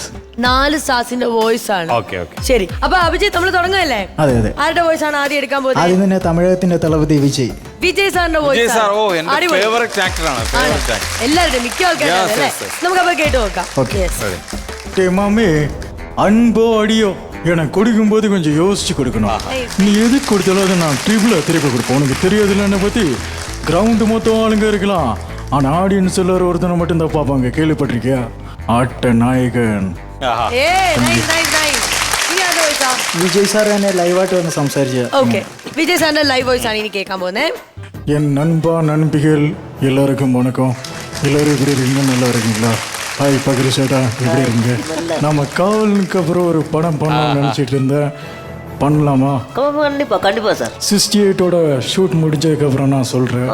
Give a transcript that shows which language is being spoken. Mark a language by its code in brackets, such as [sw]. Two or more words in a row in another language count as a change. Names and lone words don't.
[ml] 4 സ്റ്റാർസിന്റെ വോയിസ് ആണ്. ശരി, അപ്പൊ അഭിജിത്ത് നമ്മൾ തുടങ്ങുകയല്ലേ? അതെ അതെ. ആരുടെ വോയിസ് ആണ് ആദ്യം എടുക്കാൻ പോകുന്നത്? ആദ്യം തന്നെ തമിഴകത്തിന്റെ തളപതി വിജയ്. വിജയ് സാറിന്റെ വോയിസ്. എല്ലാവരുടെയും മിക്ക ആൾക്കാരും നമുക്ക് അപ്പൊ കേട്ട് നോക്കാം. [ta] மாமே அன்போ அடியோ எனக்கு கொடுக்கும்போது கொஞ்சம் யோசிச்சு கொடுக்கணும். நீ எது கொடுத்தாலும் அதை நான் ட்ரிபிள திருப்பி கொடுப்போம். உனக்கு தெரியாதுல்ல என்னை பத்தி. கிரவுண்டு மொத்தம் ஆளுங்க இருக்கலாம், ஆனா ஆடியன்ஸ் எல்லாரும் ஒருத்தனை மட்டும் தான் பார்ப்பாங்க. கேள்விப்பட்டிருக்கியா? ஆட்ட நாயகன் [ml] വിജയ് സാർ തന്നെ ലൈവായിട്ട് വന്ന് സംസാരിച്ചത്. ഓക്കെ, വിജയ് സാറിന്റെ ലൈവ് വോയിസ് ആണ് ഇനി കേൾക്കാൻ പോകുന്നത്. [ta] என் நண்பா நண்பிகள் எல்லாருக்கும் வணக்கம். எல்லாரும் இப்படி இருக்கீங்க, நல்லா இருக்கீங்களா? ஹாய் பக்ரி சேட்டா, எப்படி இருக்கீங்க? நம்ம காவலுக்கு அப்புறம் ஒரு படம் பண்ணணும்னு நினச்சிட்டு இருந்தேன். பண்ணலாமா? கண்டிப்பா கண்டிப்பா சார். 68ஓட ஷூட் முடிஞ்சதுக்கு அப்புறம் நான் சொல்றேன்.